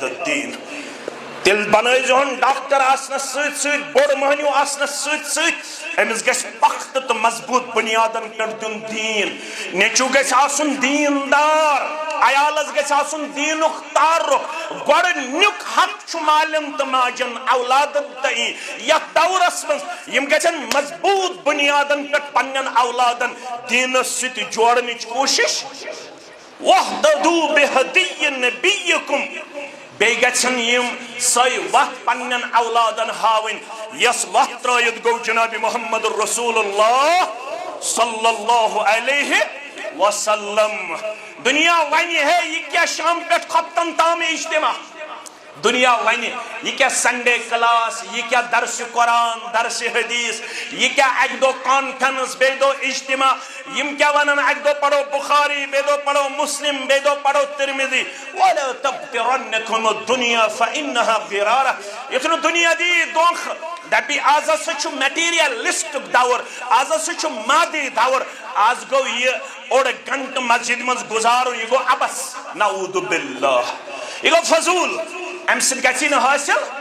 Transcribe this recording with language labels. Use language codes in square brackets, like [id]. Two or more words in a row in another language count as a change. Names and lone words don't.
[ks] الدین تیٚلہِ بنٲیزہون ڈاکٹر آسنس سۭتۍ سۭتۍ بوٚڑ مٔہنیوٗ آسنس سۭتۍ سۭتۍ أمِس گژھِ پختہٕ تہٕ مضبوٗط بُنیادن پٮ۪ٹھ دیُن دیٖن نیٚچوٗ گژھِ آسُن دیٖندار عیالس گژھِ آسُن دیٖنُک تعارُف گۄڈٕنیُک حق چھُ مالٮ۪ن تہٕ ماجٮ۪ن اولادن تہٕ یتھ دورس منٛز یِم گژھن مضبوٗط بُنیادن پٮ۪ٹھ پننٮ۪ن اولادن دیٖنس سۭتۍ جوڑنٕچ کوٗشش [ar] وَاهْتَدُوا بِهَدِيِّ نَبِيِّكُمْ [ks] بیٚیہِ گژھن یِم سۄے وتھ پننٮ۪ن اولادن ہاوٕنۍ یۄس وتھ ترٲیِتھ گوٚو جناب محمد رسول اللہ [ar] صلی اللہ علیہ وسلم [ks] دنیا ونہِ ہے یہِ کیٛاہ شام پٮ۪ٹھ خۄفتن تام اجتماع دنیا ونہِ یہِ کیٛاہ [en] Sunday class [ks] یہِ کیٛاہ درسِ قرآن درسِ حدیث یہِ کیٛاہ اکہِ دۄہ کانفرنس بیٚیہِ دۄہ اجتماع یِم کیٛاہ ونن اکہِ دۄہ پرو بخاری بیٚیہِ دۄہ پرو مسلم بیٚیہِ دۄہ پرو ترمذی [ar] ولا تغترنکم الدنیا فانها غرارہ [ks] یُتھ نہٕ دنیا دی دھوکھٕ دپی آز ہسا چھُ میٹیریلسٹک دور آز ہسا چھُ مادی دور آز گوٚو یہِ اوٚڑ گنٹہٕ مسجد منٛز گُزارُن یہِ گوٚو ابس [ar] نعوذ باللہ [ks] یہِ گوٚو فضوٗل امہِ سۭتۍ گژھی نہٕ حٲصِل